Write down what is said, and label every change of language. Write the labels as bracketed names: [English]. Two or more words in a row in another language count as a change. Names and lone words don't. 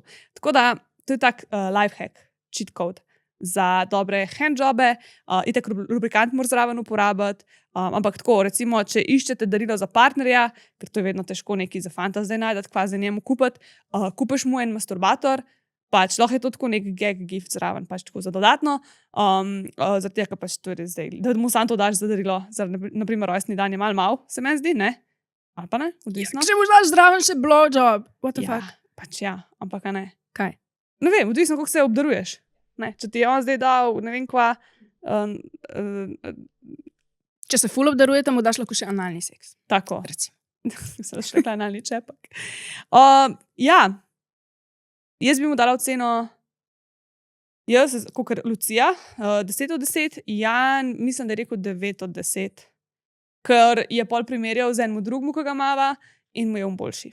[Slovenian] Tako da, to je tak lifehack, [English] cheat code [Slovenian] za dobre handjobe, itak lubrikant moraš zraven uporabiti, ampak tako, recimo, če iščete darilo za partnerja, ker to je vedno težko nekaj za fanta zdaj najdeti, kva za njemu kupiti, kupiš mu en masturbator, pač lahko je to tako nek [English] gag gift [Slovenian] zraven, pač tako za dodatno, zaradi tega, pač to je res zdaj, da mu sam to daš za darilo, za naprimer rojstni dan je mal, se meni zdi, ne? Ali pa ne, odvisno. Če boš daš zdraven še blowjob, [English] what the fuck? [Slovenian] Pač ja, ampak a ne. Kaj? Ne vem, odvisno, kako se obdaruješ. Ne, če ti je on zdaj dal, ne vem kva, Če se ful obdarujete, mu daš lahko še analni seks. tako, Recimo. sem še rekla analni čepak. Ja, jaz bi mu dala oceno, jaz, kakor Lucija, 10 od 10, Jan, mislim, da je rekel 9 od 10, ker je pol primerjal z enim drugim, ki ga imava, in mu je boljši.